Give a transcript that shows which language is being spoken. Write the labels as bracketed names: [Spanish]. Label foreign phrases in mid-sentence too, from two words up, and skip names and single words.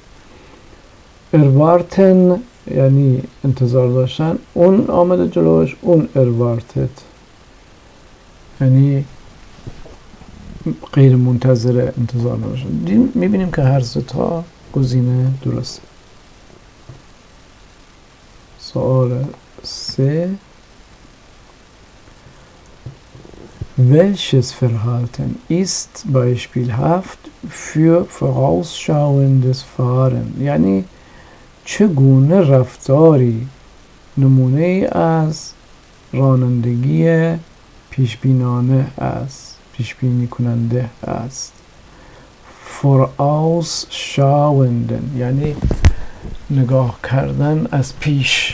[Persian] اروارتن یعنی انتظار داشتن، اون آمده جلوش، [German] unerwartet [Persian] یعنی غیر منتظر، انتظار نداشتن. میبینیم که هر سه تا گزینه درسته. سوال 3. [German] Welches Verhalten ist beispielhaft für vorausschauendes Fahren [Persian] یعنی چگونه رفتاری نمونه از رانندگی پیشبینانه است، پیشبینی کننده است. vorausschauenden یعنی نگاه کردن از پیش.